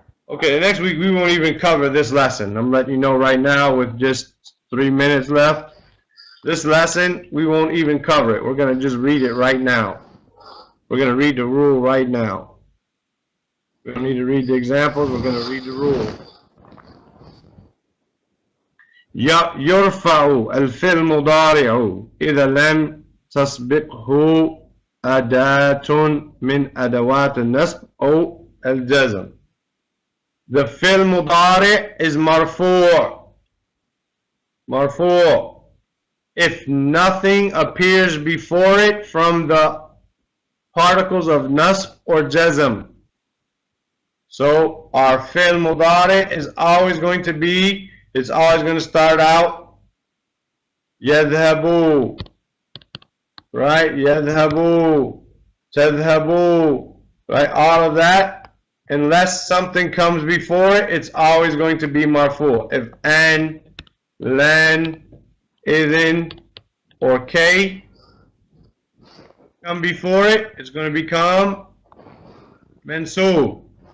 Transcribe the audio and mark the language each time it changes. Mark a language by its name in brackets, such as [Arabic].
[English] Okay, next week we won't even cover this lesson. I'm letting you know right now with just 3 minutes left. This lesson, we won't even cover it. We're going to just read it right now. We're going to read the rule right now. We don't need to read the examples. We're going to read the rule. [Arabic] يرفع الفعل المضارع إذا لم تسبقه أداة من أدوات النصب أو الجزم. [English] The fi'l mudari is marfu'. Marfu'. If nothing appears before it from the particles of nasb or jazm. So our fi'l mudari is always going to be, it's always going to start out يذهبوا, right? [Arabic] يذهبوا, تذهبوا, right? [English] All of that. Unless something comes before it, it's always going to be marfu'. If an, lan, idhin, or k come before it, it's going to become mansoob.